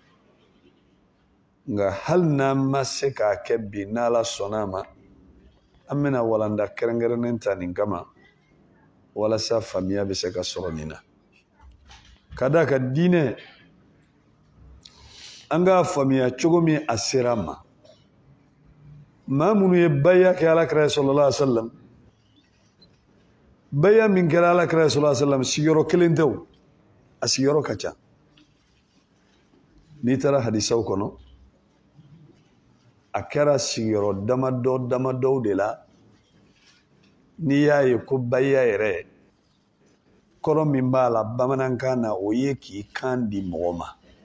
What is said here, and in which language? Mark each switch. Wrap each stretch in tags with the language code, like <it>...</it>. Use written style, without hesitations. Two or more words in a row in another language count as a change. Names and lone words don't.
<bm>nka hali n'an ma se k'a kɛ bi n'Ala sɔnna a ma an bɛna walanda kɛrɛnkɛrɛnnen ta nin kama walasa faamuya bɛ se ka sɔrɔ nin na ka d'a kan diinɛ an k'a faamuya cogo min a sera ma maa minnu ye baya kɛ Alakira</bm> <ar>صلى الله عليه وسلم</ar> <bm>baya min kɛra Alakira</bm> <ar>صلى الله عليه وسلم</ar> <bm>sigiyɔrɔ kelen tɛ o a sigiyɔrɔ ka ca n'i taara hadisaw kɔnɔ a kɛra sigiyɔrɔ damadɔw de la n'i y'a ye ko baya yɛrɛ kɔrɔ min b'a la bamanankan na o ye k'i kan di mɔgɔ ma</bm>